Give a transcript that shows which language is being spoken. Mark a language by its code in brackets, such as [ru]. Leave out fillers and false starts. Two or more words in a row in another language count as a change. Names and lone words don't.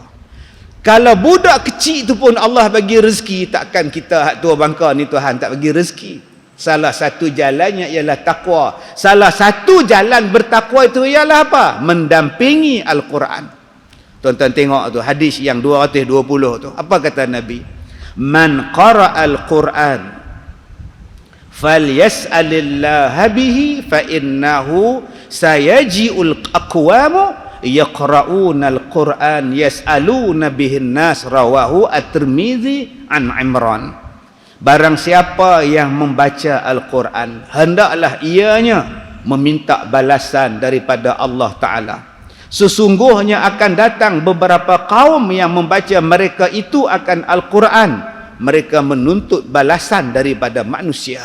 [ms] Kalau budak kecil tu pun Allah bagi rezeki, takkan kita hak tua bangka ni Tuhan tak bagi rezeki. Salah satu jalannya ialah takwa. Salah satu jalan bertakwa itu ialah apa? Mendampingi Al-Quran. Tuan-tuan tengok tu hadis yang 220 tu. Apa kata Nabi? [ar] من قرأ القرآن فليسأل الله به فإنه سيجيء أقوام يقرؤون القرآن يسألون به الناس رواه الترمذي عن عمران. [ms] Barang siapa yang membaca Al-Quran, hendaklah ianya meminta balasan daripada Allah Ta'ala. Sesungguhnya akan datang beberapa kaum yang membaca mereka itu akan Al-Quran, mereka menuntut balasan daripada manusia.